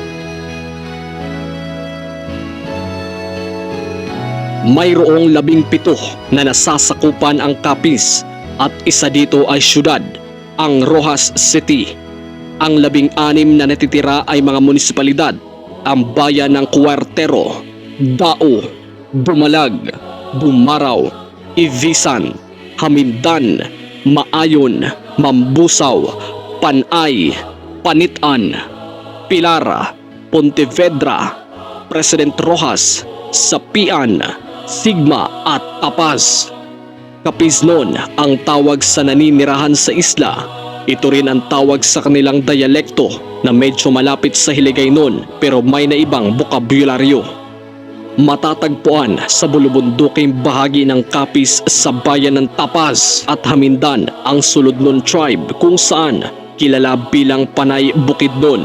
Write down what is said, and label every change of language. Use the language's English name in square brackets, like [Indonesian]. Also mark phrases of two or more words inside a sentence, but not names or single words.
[Filipino] Mayroong 17 na nasasakupan ang Capiz at isa dito ay syudad, ang Rojas City. Ang 16 na natitira ay mga munisipalidad, ang bayan ng Cuartero, Dao, Dumalag, Dumaraw, Ivisan, Hamindan, Maayon, Mambusaw, Panay, Panitan, Pilar, Pontevedra, President Rojas, Sapian, Sigma at Tapaz. Capiz noon ang tawag sa naninirahan sa isla Ito rin ang tawag sa kanilang dialekto na medyo malapit sa Hiligaynon pero may naibang bokabularyo. Matatagpuan sa bulubunduking bahagi ng Capiz sa bayan ng Tapaz at Hamindan ang Suludnon tribe kung saan kilala bilang Panay Bukidnon.